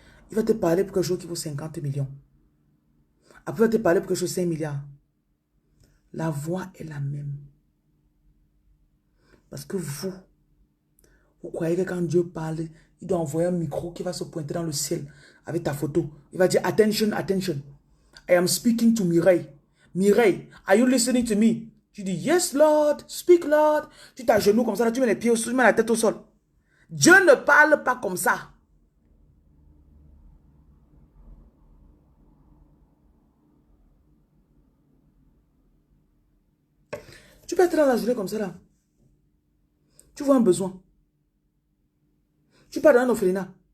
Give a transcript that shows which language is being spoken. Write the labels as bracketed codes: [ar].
[fr] Il va te parler pour quelque chose qui vaut 50 millions. Après, il va te parler pour quelque chose de 5 milliards. La voix est la même. Parce que vous croyez que quand Dieu parle, il doit envoyer un micro qui va se pointer dans le ciel avec ta photo. Il va dire, attention, attention. [en] I am speaking to Mireille. Mireille, are you listening to me? [fr] Tu dis, [en] yes, Lord, speak, Lord. [fr] Tu t'agenouilles comme ça, là, tu mets les pieds au sol, tu mets la tête au sol. Dieu ne parle pas comme ça. Tu peux être dans la journée comme ça, là. Tu vois un besoin. Tu pars dans un orphelinat.